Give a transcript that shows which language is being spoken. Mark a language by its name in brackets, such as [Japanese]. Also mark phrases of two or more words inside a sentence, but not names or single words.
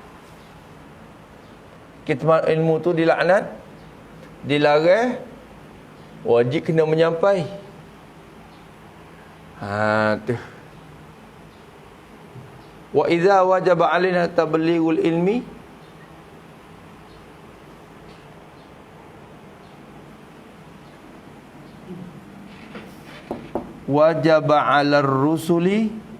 [Malay] kitman ilmu tu dilaknat, dilarang, wajib kena menyampai. Tu. [Arabic] Wa idza wajaba alaina tablighul ilmi, wajaba 'alar rusuli